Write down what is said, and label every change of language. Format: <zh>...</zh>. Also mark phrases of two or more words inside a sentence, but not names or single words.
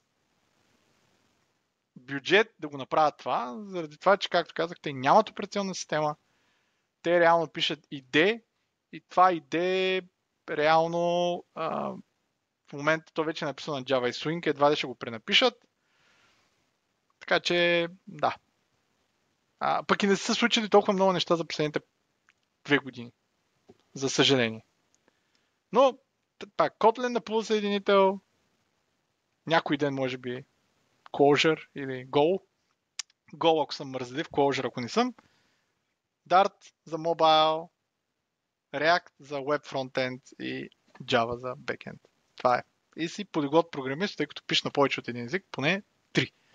<bg>бюджет да го направят това, заради това, че, както казах, те нямат операционна система, те реално пишат ID и това ID реално в момента то вече е написано на Java и Swing, едва да ще го пренапишат. Така че, да. Пък и не са се случили толкова много неща за последните 2 години. За съжаление. Но, пак, Kotlin на полусъединител, някой ден може би Clojure или Go. Go, ако съм мързелив, Clojure, ако не съм. Dart за мобайл, React за</bg> <en>Web Frontend</en> <bg>и Java за Backend. Това е. И си полиглот програмист, тъй като пише на повече от един език, поне 3.</bg>